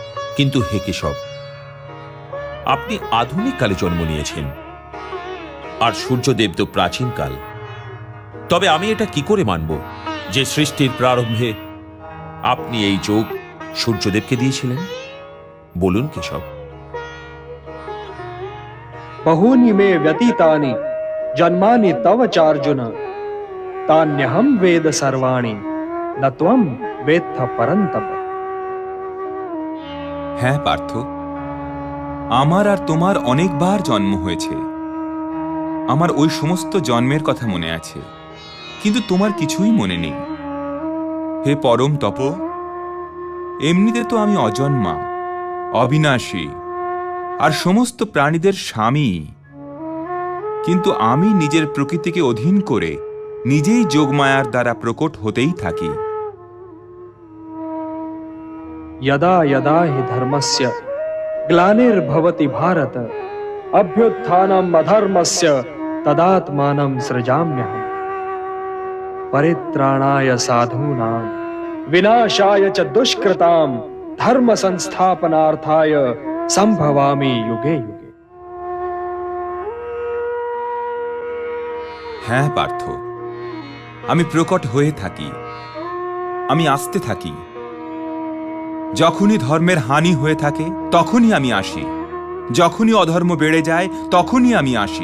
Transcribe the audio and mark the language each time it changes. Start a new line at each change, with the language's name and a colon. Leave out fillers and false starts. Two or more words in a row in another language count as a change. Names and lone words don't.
Bangla: কিন্তু হে কেশব, আপনি আধুনিক কালে জন্ম নিয়েছেন, আর সূর্যদেব তো প্রাচীনকাল। তবে আমি এটা কি করে মানব যে সৃষ্টির প্রারম্ভে আপনি এই যোগ সূর্যদেবকে দিয়েছিলেন? বলুন কেশব।
Sanskrit: बहूनि मे व्यतीतानि जन्मानि तव चार्जुन तान्यहं वेद सर्वाणि न त्वं वेत्थ परन्तप।
Bangla: হ্যাঁ পার্থ, আমার আর তোমার অনেকবার জন্ম হয়েছে। আমার ওই সমস্ত জন্মের কথা মনে আছে, কিন্তু তোমার কিছুই মনে নেই। হে পরম তপ, এমনিতে তো আমি অজন্মা, অবিনাশী আর সমস্ত প্রাণীদের স্বামী, কিন্তু আমি নিজের প্রকৃতিকে অধীন করে নিজেই যোগমায়ার দ্বারা প্রকট হতেই থাকি।
Sanskrit: यदा यदा हि धर्मस्य ग्लानिर्भवति भारत अभ्युत्थानम् अधर्मस्य तदात्मानं सृजाम्यहम् परित्राणाय साधूनां विनाशाय च दुष्कृतां धर्म संस्थापनार्थाय संभवामि युगे युगे।
Bangla: হ্যাঁ পার্থ, আমি প্রকট হয়ে থাকি, আমি আসতে থাকি। যখনই ধর্মের হানি হয়ে থাকে তখনই আমি আসি, যখনই অধর্ম বেড়ে যায় তখনই আমি আসি।